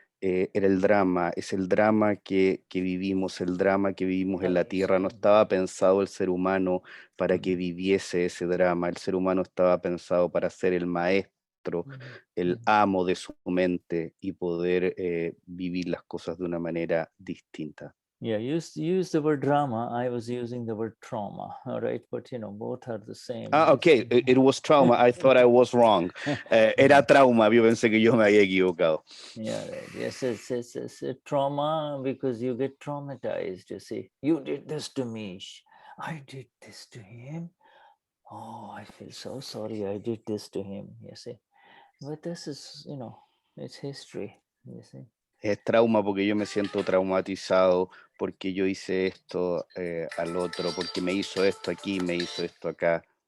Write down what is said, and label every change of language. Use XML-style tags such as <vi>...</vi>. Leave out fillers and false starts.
<es>Era el drama, es el drama que vivimos, el drama que vivimos en la Tierra. No estaba pensado el ser humano para que viviese ese drama. El ser humano estaba pensado para ser el maestro, el amo de su mente y poder vivir las cosas de una manera distinta.</es> <en>Yeah, you used the word drama. I was using the word trauma. All right, but both are the same. Okay, it was trauma. I thought I was wrong.</en> <es>Era trauma. Yo pensé que yo me había equivocado.</es> <en>Yeah, right. Yes, it's a trauma because you get traumatized. You see, you did this to me. I did this to him. Oh, I feel so sorry. I did this to him. You see, but this is, it's history. You see.</en> <es>Es trauma porque yo me siento traumatizado, porque yo hice esto al otro, porque me hizo esto aquí, me hizo esto acá.</es>